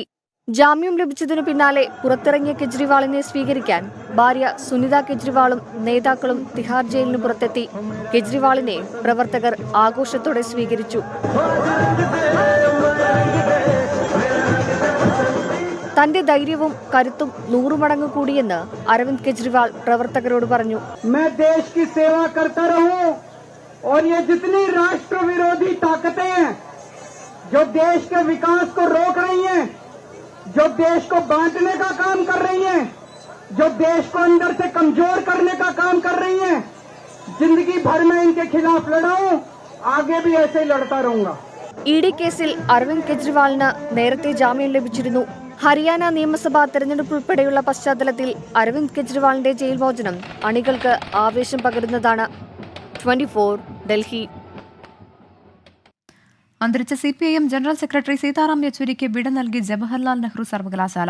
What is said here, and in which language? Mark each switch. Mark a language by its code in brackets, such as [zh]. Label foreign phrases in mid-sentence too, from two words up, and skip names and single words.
[ml] ജാമ്യം ലഭിച്ചതിനു പിന്നാലെ പുറത്തിറങ്ങിയ കെജ്രിവാളിനെ സ്വീകരിക്കാൻ ഭാര്യ സുനിത കെജ്രിവാളും നേതാക്കളും തിഹാർ ജയിലിന് പുറത്തെത്തി. കെജ്രിവാളിനെ പ്രവർത്തകർ ആഘോഷത്തോടെ സ്വീകരിച്ചു. തന്റെ ധൈര്യവും കരുത്തും 100 മടങ്ങ് കൂടിയെന്ന് അരവിന്ദ് കെജ്രിവാൾ പ്രവർത്തകരോട് പറഞ്ഞു. [hi] और ये जितनी राष्ट्र विरोधी ताकतें हैं जो देश के विकास को रोक रही हैं, जो देश को बांटने का काम कर रही हैं, जो देश को अंदर से कमजोर करने का काम कर रही हैं, जिंदगी भर में इनके खिलाफ लड़ा हूं, आगे भी ऐसे ही लड़ता रहूंगा. [ml] ED കേസിൽ അരവിന്ദ് കെജ്രിവാളിന് നേരത്തെ ജാമ്യം ലഭിച്ചിരുന്നു. ഹരിയാന നിയമസഭാ തെരഞ്ഞെടുപ്പ് ഉൾപ്പെടെയുള്ള പശ്ചാത്തലത്തിൽ അരവിന്ദ് കെജ്രിവാളിന്റെ ജയിൽ മോചനം അണികൾക്ക് ആവേശം പകരുന്നതാണ്. 24, ഡൽഹി. അന്തരിച്ച CPIM ജനറൽ സെക്രട്ടറി സീതാറാം യെച്ചൂരിക്ക് വിട നൽകി ജവഹർലാൽ നെഹ്റു സർവകലാശാല.